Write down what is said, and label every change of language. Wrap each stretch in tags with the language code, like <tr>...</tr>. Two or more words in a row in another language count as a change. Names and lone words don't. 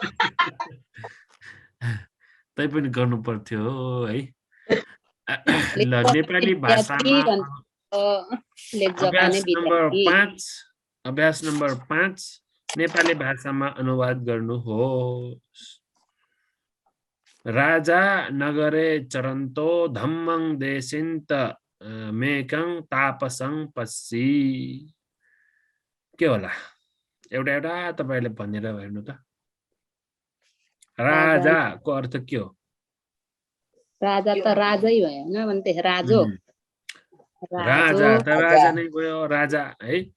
<ne>तै पनि गर्नु पर्थ्यो है। ल नेपाली भाषामा अभ्यास नम्बर 5 नेपाली भाषामा अनुवाद गर्नुहोस्।</ne> <pi>राजा नगरे चरन्तो धम्मं देशिन्त मेकं तापसं पस्सी।</pi> <ne>के होला एउटा तपाईले भनेर हेर्नु त। राजा को अर्थ के हो? राजा त राजै भयो हैन भन्ते राजो। राजा त राजा नै भयो, राजा है।</ne>